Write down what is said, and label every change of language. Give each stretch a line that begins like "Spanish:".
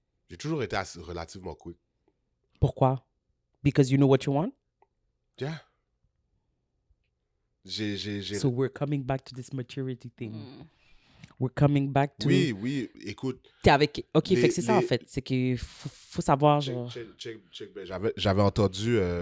French: J'ai toujours été relativement quick. Pourquoi?
English: Because you know what you want? Yeah.
French: J'ai...
English: So we're coming back to this maturity thing. We're coming back to...
French: Oui, écoute. T'es avec... OK, Les- fait que c'est ça, en les- fait. C'est qu'il faut savoir, genre... Check, ben, j'avais entendu...